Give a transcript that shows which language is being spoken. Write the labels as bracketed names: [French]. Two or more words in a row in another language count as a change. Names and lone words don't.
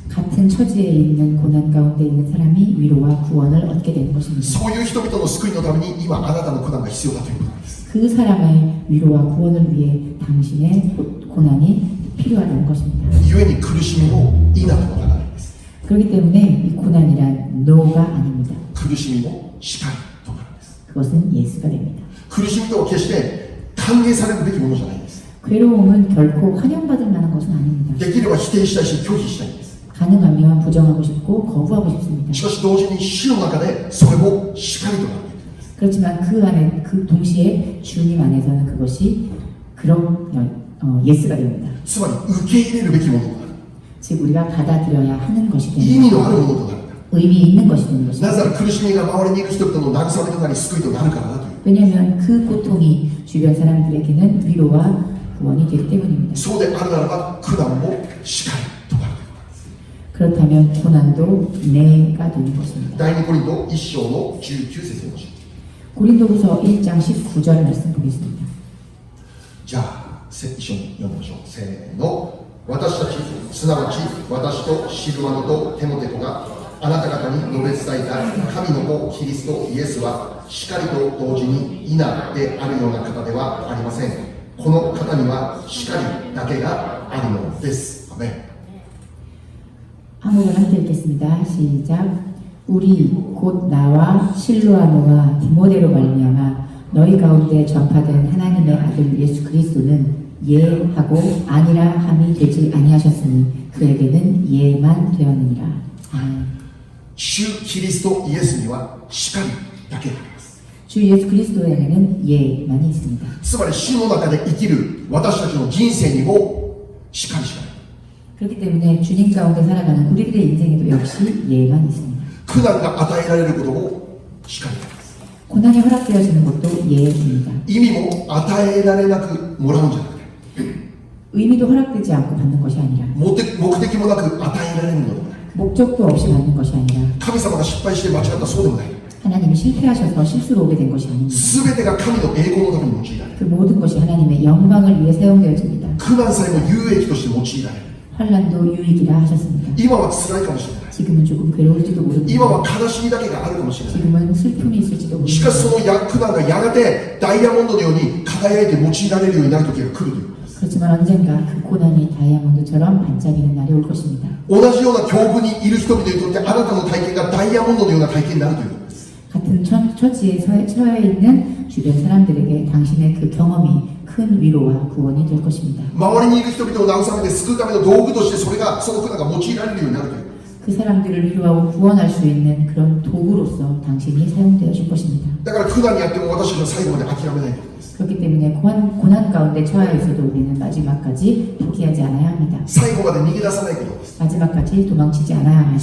[Korean] 같은 처지에 있는 고난 가운데 있는 사람이 위로와 구원을 얻게 되는 것입니다. [Japanese] そういう人々の救いのために今あなたの苦難が必要だということなんです。 [Korean] 그 사람의 위로와 구원을 위해 당신의 고난이 필요하다는 것입니다. [Japanese] 故に苦しみも否とはならないんです。 [Korean] 그렇기 때문에 이 고난이란 노가 아닙니다. [Japanese] 苦しみもしかりとなるんです。 [Korean] 그것은 예수가 됩니다. [Japanese] 苦しみとは決して歓迎されるべきものじゃないんです。 [Korean] 괴로움은 결코 환영받을 만한 것은 아닙니다. [Japanese] できれば否定したいし拒否したいんです。 [Korean] 가능하면 부정하고 싶고 거부하고 싶습니다. [Japanese] しかし同時に主の中でそれもしかりとなるべきなんです。 [Korean] 그렇지만 그 안에 그 동시에 주님 안에서는 그것이 그런 예스가 됩니다. [Japanese] つまり受け入れるべきものとなる。 [Korean] 즉 우리가 받아들여야 하는 것이 [Japanese] 意 [Korean] 되는 [Japanese] 味のあるものとなる。 [Korean] 의미 있는 것이 되는 것입니다. [Japanese] なぜなら苦しみが周りにいる人々の慰めとなり救いとなるからだという。 [Korean] 왜냐하면 그 고통이 주변 사람들에게는 위로와 구원이 되기 때문입니다. [Japanese] そうであるならば苦難もしかりとなるということなんです。 [Korean] 그렇다면 고난도 내가 되는 것입니다. [Japanese] 第2コリント1章の19節にもします。 [Korean] 고린도후서 1장 19절 말씀 보겠습니다. [Japanese] じゃあ一緒に読みましょう。せーの。私たち、すなわち私とシルワノとテモテとがあなた方に述べ伝えた神の子キリストイエスはしかりと同時に否であるような方ではありません。この方にはしかりだけがあるのです。アメン。 [Korean] 한국을 함께 읽겠습니다. 시작. 우리 곧 나와 실로아노와 디모데로 말미암아 너희 가운데 전파된 하나님의 아들 예수 그리스도는 예하고 아니라 함이 되지 아니하셨으니 그에게는 예만 되었느니라. 아멘. [Japanese] 主キリストイエスにはしかりだけがあります。 [Korean] 주 예수 그리스도에게는 예만이 있습니다. [Japanese] つまり主の中で生きる私たちの人生にもしかりしかない。 [Korean] 그렇기 때문에 주님 가운데 살아가는 우리들의 인생에도 역시 예만 있습니다. [Japanese] 苦難が与えられることもしかりです。 [Korean] 고난이 허락되어지는 것도 예입니다. [Japanese] 意味も与えられなくもらうんじゃなくて [Korean] 의미도 허락되지 않고 받는 것이 아니라 [Japanese] 目的もなく与えられるのでもない。 [Korean] 목적도 없이 받는 것이 아니라 [Japanese] 神様が失敗して間違ったそうでもない。 [Korean] 하나님이 실패하셔서 실수로 오게 된 것이 아닙니다. [Japanese] 全てが神の栄光のために用いられる。 [Korean] 그 모든 것이 하나님의 영광을 위해 사용되어집니다. [Japanese] 苦難さえも有益として用いられる。 [Korean] 환란도 유익이라 하셨습니다. [Japanese] 今は辛いかもしれない。 [Korean] 지금은 조금 괴로울지도 [Japanese] 今 [Korean] 모릅니다. [Japanese] は悲しみだけがあるかもしれない。 [Korean] 지금은 슬픔이 있을지도 [Japanese] しかし [Korean] 모릅니다. [Japanese] その苦難がやがてダイヤモンドのように輝いて用いられるようになる時が来るということです。 [Korean] 그렇지만 언젠가 그 고난이 다이아몬드처럼 반짝이는 날이 올 것입니다. [Japanese] 同じような境遇にいる人々にとってあなたの体験がダイヤモンドのような体験になるということです。 [Korean] 같은 처지에 처해 있는 주변 사람들에게 당신의 그 경험이 큰 위로와 구원이 될 것입니다. [Japanese] 周りにいる人々を慰めて救うための道具としてその苦難が用いられるようになるという。 [Korean] 그 사람들을 위로하고 구원할 수 있는 그런 도구로서 당신이 사용되어질 것입니다. [Japanese] だから苦難にあっても私たちは最後まで諦めないということです。 [Korean] 그렇기 때문에 고난 가운데 처해 있어도 우리는 마지막까지 포기하지 않아야 합니다. [Japanese] 最後まで逃げ出さないことです。 [Korean] 마지막까지 도망치지 않아야 합니다.